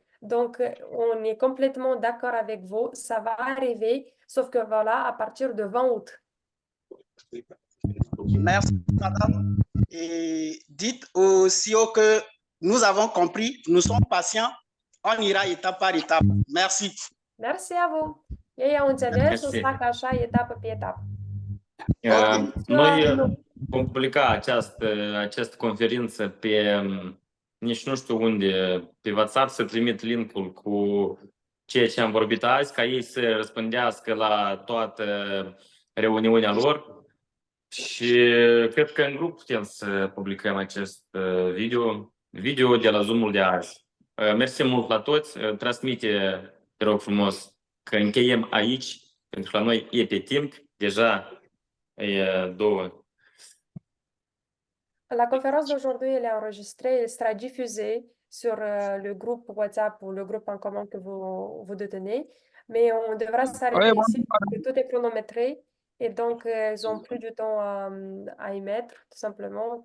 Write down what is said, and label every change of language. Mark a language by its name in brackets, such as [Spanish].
[French] Donc, on est complètement d'accord avec vous. Ça va arriver, sauf que voilà, à partir de 20 août. Merci, madame. Et dites au CEO que nous avons compris, nous sommes patients, on ira étape par étape. Merci. Merci à vous. [Romanian] Ei au înțeles, o să fac așa etapă pe etapă. Noi vom publica această conferință pe, nici nu știu unde, pe WhatsApp, să trimit linkul cu ceea ce am vorbit azi, ca ei să răspândească la toată reuniunea lor. Și cred că în grup putem să publicăm acest video de la Zoom-ul de azi. Mersi mult la toți. Transmite, te rog frumos, că încheiem aici, pentru că la noi e pe timp. Deja e 2. [French] La conférence d'aujourd'hui, elle est enregistrée, elle sera diffusée sur le groupe WhatsApp ou le groupe en commun que vous détenez. Mais on devra s'arrêter ici parce que tout est chronométré. Et donc, ils n'ont plus du temps à y mettre, tout simplement.